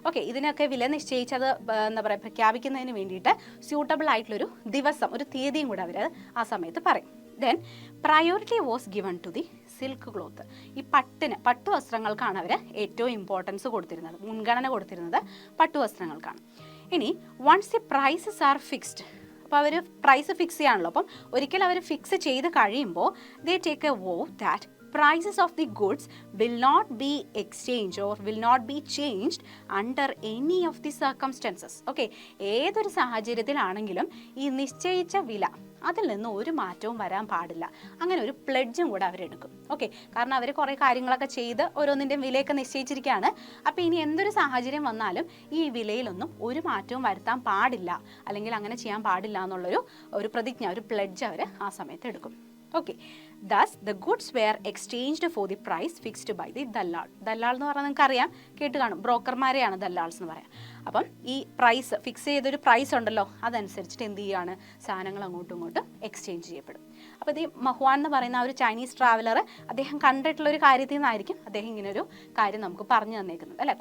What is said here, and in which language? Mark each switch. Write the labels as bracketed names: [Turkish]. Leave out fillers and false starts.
[Malayalam] ഇതിനൊക്കെ വില നിശ്ചയിച്ചത് എന്താ പറയുക പ്രഖ്യാപിക്കുന്നതിന് വേണ്ടിയിട്ട് സ്യൂട്ടബിൾ ആയിട്ടുള്ളൊരു ദിവസം, ഒരു തീയതിയും കൂടെ അവർ ആ സമയത്ത് പറയും. [English] Then priority was given to the silk cloth. [Malayalam] ഈ പട്ടുവസ്ത്രങ്ങൾക്കാണ് അവർ ഏറ്റവും ഇമ്പോർട്ടൻസ് കൊടുത്തിരുന്നത്, മുൻഗണന കൊടുത്തിരുന്നത് പട്ടുവസ്ത്രങ്ങൾക്കാണ്. ഇനി [English] once the prices are fixed, [Malayalam] അപ്പോൾ അവർ പ്രൈസ് ഫിക്സ് ചെയ്യാണല്ലോ. അപ്പം ഒരിക്കൽ അവർ ഫിക്സ് ചെയ്ത് കഴിയുമ്പോൾ [English] They take a vow that prices of the goods will not be exchanged or will not be changed under any of the circumstances. [Malayalam] ഏതൊരു സാഹചര്യത്തിലാണെങ്കിലും ഈ നിശ്ചയിച്ച വില അതിൽ നിന്ന് ഒരു മാറ്റവും വരാൻ പാടില്ല. അങ്ങനെ ഒരു പ്ലെഡ്ജും കൂടെ അവരെടുക്കും. കാരണം അവർ കുറേ കാര്യങ്ങളൊക്കെ ചെയ്ത് ഓരോന്നിൻ്റെയും വിലയൊക്കെ നിശ്ചയിച്ചിരിക്കുകയാണ്. അപ്പോൾ ഇനി എന്തൊരു സാഹചര്യം വന്നാലും ഈ വിലയിലൊന്നും ഒരു മാറ്റവും വരുത്താൻ പാടില്ല, അല്ലെങ്കിൽ അങ്ങനെ ചെയ്യാൻ പാടില്ല എന്നുള്ളൊരു പ്രതിജ്ഞ, ഒരു പ്ലെഡ്ജ് അവർ ആ സമയത്ത് എടുക്കും. [English] Thus the goods were exchanged for the price fixed by the dalal. [Malayalam] ദല്ലാൾ എന്ന് പറഞ്ഞാൽ നിങ്ങൾക്ക് അറിയാം, കേട്ട് കാണും, ബ്രോക്കർമാരെയാണ് ദല്ലാൾസ് എന്ന് പറയാം. അപ്പം ഈ പ്രൈസ് ഫിക്സ് ചെയ്തൊരു പ്രൈസ് ഉണ്ടല്ലോ, അതനുസരിച്ചിട്ട് എന്ത് ചെയ്യുകയാണ്, സാധനങ്ങൾ അങ്ങോട്ടും ഇങ്ങോട്ടും എക്സ്ചേഞ്ച് ചെയ്യപ്പെടും. അപ്പോൾ ഇത് മഹ്വാൻ എന്ന് പറയുന്ന ഒരു ചൈനീസ് ട്രാവലർ അദ്ദേഹം കണ്ടിട്ടുള്ളൊരു കാര്യത്തിൽ നിന്നായിരിക്കും അദ്ദേഹം ഇങ്ങനൊരു കാര്യം നമുക്ക് പറഞ്ഞു തന്നേക്കുന്നത് അല്ലേ.